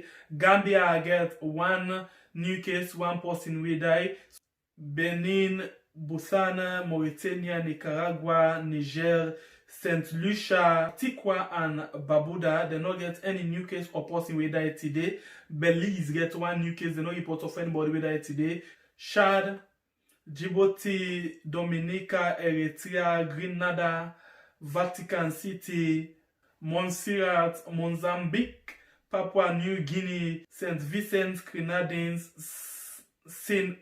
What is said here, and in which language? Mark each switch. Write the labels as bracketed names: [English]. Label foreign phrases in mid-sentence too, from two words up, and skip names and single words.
[Nigerian Pidgin] Gambia get 1 new case, 1 person wey die. Benin, Botswana, Mauritania, Nicaragua, Niger, St. Lucia, Antigua and Barbuda, they no get any new case or person wey die today. Belize get 1 new case, they no report of anybody wey die today. Chad, Djibouti, Dominica, Eritrea, Grenada, Vatican City, Montserrat, Mozambique, Papua New Guinea, St. Vincent, Grenadines, St.